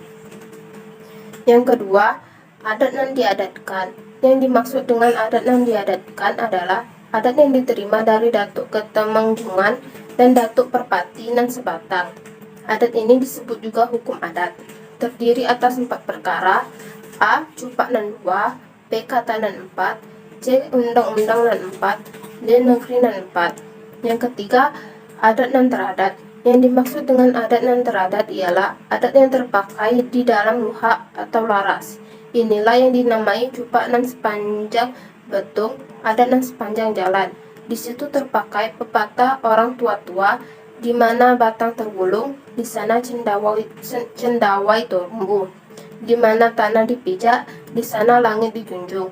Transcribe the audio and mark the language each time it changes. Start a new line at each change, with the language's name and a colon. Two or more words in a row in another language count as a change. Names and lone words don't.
Indonesian: Yang kedua, adat yang diadatkan. Yang dimaksud dengan adat yang diadatkan adalah adat yang diterima dari Datuk Ketemanggungan dan Datuk Perpati nan Sebatang. Adat ini disebut juga hukum adat. Terdiri atas 4 perkara: A. Cupak nan 2, B. Kata nan 4, C. Undang-undang nan 4, D. Negeri nan 4. Yang ketiga, adat nan teradat. Yang dimaksud dengan adat nan teradat ialah adat yang terpakai di dalam luhak atau laras. Inilah yang dinamai cupak nan sepanjang betung, adat nan sepanjang jalan. Di situ terpakai pepatah orang tua-tua, di mana batang tergulung, di sana cendawai tumbuh. Di mana tanah dipijak, di sana langit dijunjung.